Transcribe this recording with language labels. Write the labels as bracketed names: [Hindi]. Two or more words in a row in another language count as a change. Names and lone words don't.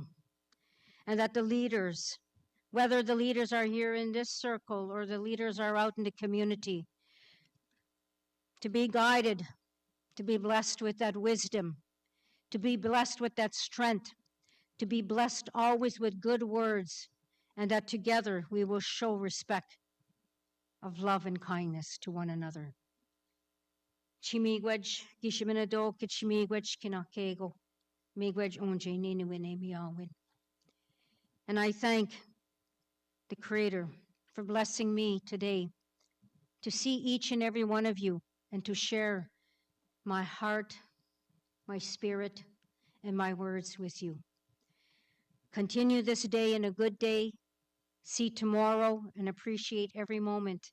[English] And that the leaders, whether the leaders are here in this circle or the leaders are out in the community, to be guided, to be blessed with that wisdom, to be blessed with that strength, to be blessed always with good words, and that together we will show respect of love and kindness to one another. [Ojibwa] Chimigwej, gishiminado, kichimigwej, kinakego, migwej onje ninuin emiawin. [English] And I thank the Creator for blessing me today to see each and every one of you and to share my heart, my spirit, and my words with you. Continue this day in a good day, see tomorrow, and appreciate every moment.